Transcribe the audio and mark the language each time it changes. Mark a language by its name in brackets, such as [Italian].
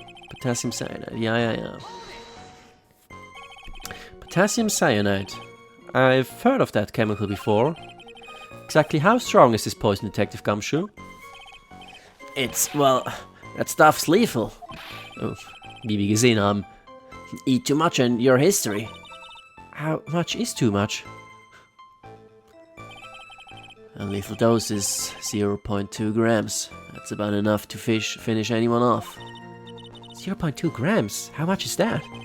[English] Potassium cyanide, yeah. Potassium cyanide. I've heard of that chemical before. Exactly how strong is this poison, Detective Gumshoe? Well, that stuff's lethal. [German] Oh, wie wir gesehen haben. [English] Eat too much and your history. How much is too much? A lethal dose is 0.2 grams. That's about enough to finish anyone off. 0.2 grams? How much is that?